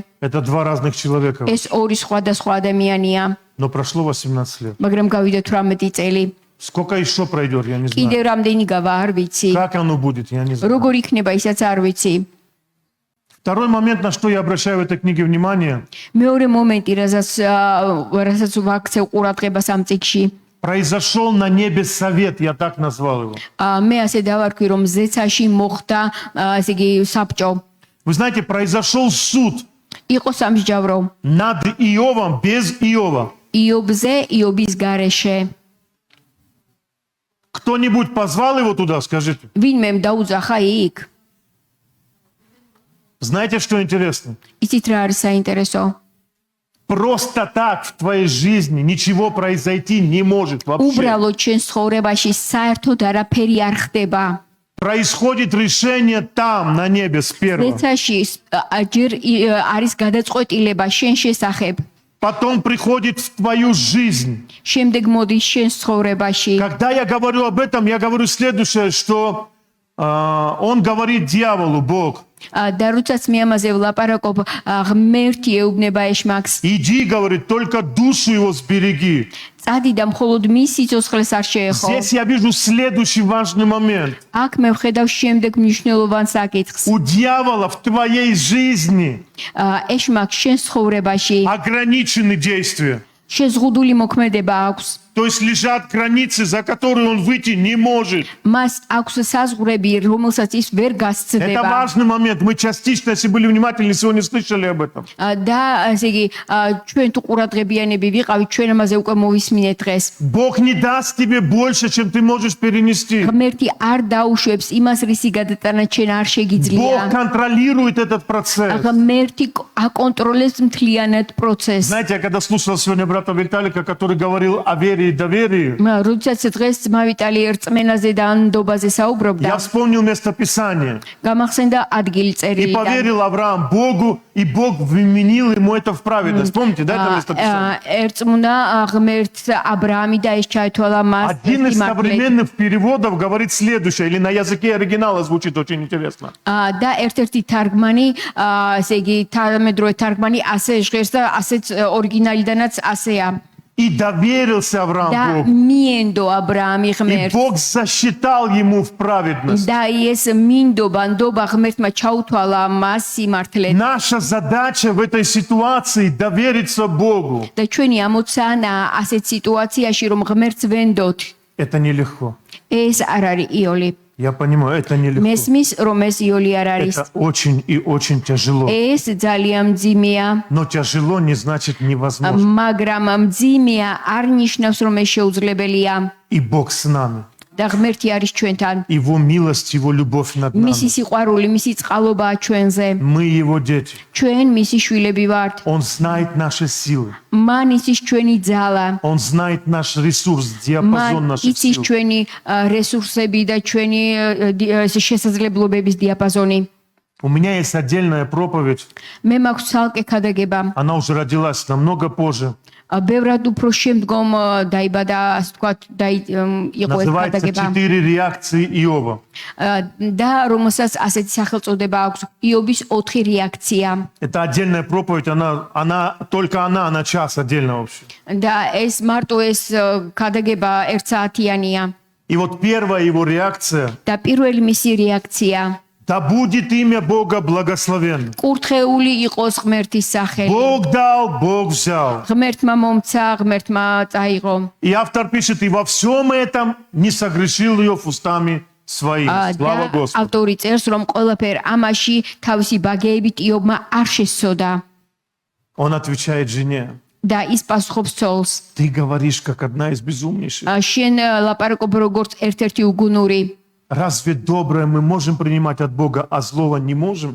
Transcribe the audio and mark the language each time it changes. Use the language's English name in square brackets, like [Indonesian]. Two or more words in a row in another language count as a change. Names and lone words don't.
[Russian] Это два разных человека. [Georgian] ეს ორი სხვადასხვა ადამიანია [Russian] Но прошло 18 лет. [Georgian] მაგრამ გავიდა 18 წელი [Russian] Сколько еще пройдет, я не знаю. [Georgian] კიდევ რამდენი გავა არ ვიცი [Russian] Как оно будет, я не знаю. [Georgian] როგორ იქნება ისაც არ ვიცი [Russian] Второй момент, на что я обращаю в этой книге внимание, [Georgian] მეორე მომენტი რასაც ვაქცევ ყურადღებას ამ წიგში [Russian] произошел на небе совет, я так назвал его. [Georgian] მე ასე დავარქვი რომ ზეცაში მოხდა ესე იგი საბჭო [Russian] Вы знаете, произошел суд [Georgian] იყო სამსჯავრო [Russian] над Иовом без Иова. [Georgian] იობზე იობის გარეშე [Russian] Кто-нибудь позвал его туда, скажите? [Georgian] ვინმე დაუძახა იქ [Russian] Знаете, что интересно? [Georgian] იცით რა არის საინტერესო [Russian] Просто так в твоей жизни ничего произойти не может вообще. [Georgian] უბრალოდ ჩვენ ცხოვრებაში საერთოდ არაფერი არ ხდება [Russian] Происходит решение там, на небе, с первого. [Georgian] ზეცაში ჯერ არის გადაწყვეტილება შენ შესახებ [Russian] Потом приходит в твою жизнь. [Georgian] შემდეგ მოდის შენ ცხოვრებაში [Russian] Когда я говорю об этом, я говорю следующее, что он говорит дьяволу, Бог, [Georgian] და როდესაც მე ამაზე ვლაპარაკობ ღმერთი ეუბნება ეშმაკს [Russian] иди, говорит, только душу его сбереги. [Georgian] წადი და მხოლოდ მის სიცოცხლეს არ შეეხო [Russian] Здесь я вижу следующий важный момент. [Georgian] აქ მე ვხედავ შემდეგ მნიშვნელოვან საკითხს [Russian] У дьявола в твоей жизни [Georgian] ეშმაკ შენ ცხოვრებაში [Russian] ограничены действия. [Georgian] შეზღუდული მოქმედება აქვს [Russian] То есть лежат границы, за которые он выйти не может. [Georgian] მას აქვს საზღვრები რომელსაც ის ვერ [Russian] Это [Georgian] გასცდება [Russian] важный момент. Мы частично, если были внимательны, сегодня слышали об этом. [Georgian] და ესე იგი ჩვენ თუ ყურადღებიანები ვიყავით ჩვენ ამაზე უკვე მოვისმინეთ დღეს [Russian] Бог не даст тебе больше, чем ты можешь перенести. [Georgian] ღმერთი არ დაუშვებს იმას რისი გადატანა ჩვენ არ [Russian] Бог [Georgian] შეგიძლია [Russian] контролирует этот процесс. [Georgian] ღმერთი აკონტროლებს მთლიანად პროცესს [Russian] Знаете, я когда слушал сегодня брата Виталика, который говорил о вере и доверии, [Georgian] როდესაც დღეს ძმა ვიტალი ერწმენაზე და ნდობაზე საუბრობდა, [Russian] я вспомнил местописание. [Georgian] გამახსენდა ადგილი [Russian] И [Georgian] წერილიდან. [Russian] поверил Авраам Богу, и Бог вменил ему это в праведность. Помните, да, это местописание? [Georgian] ერწმუნა ღმერთს აბრაამი და ეს ჩაითვალა მას [Russian] Один из [Georgian] სიმართლე. [Russian] современных переводов говорит следующее, или на языке оригинала звучит очень интересно. [Georgian] და ერთ-ერთი თარგმანი, ესე იგი თანამედროვე თარგმანი ასე ჟღერს და ასეც ორიგინალიდანაც ასეა. [Russian] И доверился [Georgian] და [Russian] Авраам Богу. [Georgian] მიენდო აბრაამი [Russian] И [Georgian] ღმერთს. [Russian] Бог засчитал ему в праведность. [Georgian] და ეს მინდობა, ნდობა ღმერთმა ჩაუთვალა მას სიმართლედ. [Russian] Наша задача в этой ситуации довериться Богу. [Georgian] და ჩვენი ამოცანა ასეთ სიტუაციაში რომ ღმერთს ვენდოთ, [Russian] Это нелегко. [Georgian] ეს არ არის იოლი. [Russian] Я понимаю, это нелегко. [Georgian] მესმის რომ ეს იოლი არ არის. [Russian] Это очень и очень тяжело. [Georgian] ეს ძალიან მძიმეა. [Russian] Но тяжело не значит невозможно. [Georgian] მაგრამ მძიმეა არ ნიშნავს რომ ეს შეუძლებელია. [Russian] И Бог с нами. [Georgian] და ღმერთი არის ჩვენთან. [Russian] Его милость, Его любовь над нами. [Georgian] მისი სიყვარული, მისი წყალობაა ჩვენზე. [Russian] Мы Его дети. [Georgian] ჩვენ მისი შვილები ვართ. [Russian] Он знает наши силы. [Georgian] მან იცის ჩვენი ძალა. [Russian] Он знает наш ресурс, диапазон [Georgian] მან [Russian] наших [Georgian] იცის [Russian] сил. [Georgian] ჩვენი რესურსები და ჩვენი შესაძლებლობების დიაპაზონი. [Russian] У меня есть отдельная проповедь. [Georgian] მე მაქვს ცალკე ქადაგება. [Russian] Она уже родилась намного позже. [Georgian] ბევრად უფრო შემდგომ დაიბადა, ასე ვთქვათ, იყო ეს [Russian] Называется [Georgian] ქადაგება. [Russian] «Четыре реакции Иова». [Georgian] და რომელსაც ასეთი სახელწოდება აქვს, იობის 4 რეაქცია. [Russian] Это отдельная проповедь, только она на час отдельно вообще. [Georgian] და ეს მარტო ეს ქადაგება 1 საათიანია. [Russian] И вот первая его реакция [Georgian] და პირველი მისი რეაქცია [Russian] «Да будет имя Бога благословенно». [Georgian] კურთხეული იყოს ღმერთის სახელი. [Russian] Бог дал, Бог взял. [Georgian] ღმერთმა მომცა, ღმერთმა წაიღო. [Russian] И автор пишет, и во всем этом не согрешил Иов устами своими. Слава [Georgian] და [Russian] Господу. [Georgian] ავტორი წერს, რომ ყველაფერ ამაში თავისი ბაგეებით იობმა არ შესწოდა. [Russian] Он отвечает жене, [Georgian] და ის პასუხობს ცოლს. [Russian] ты говоришь, как одна из безумнейших. [Georgian] შენ ლაპარაკობ როგორც ერთ-ერთი უგუნური. [Russian] Разве доброе мы можем принимать от Бога, а злого не можем?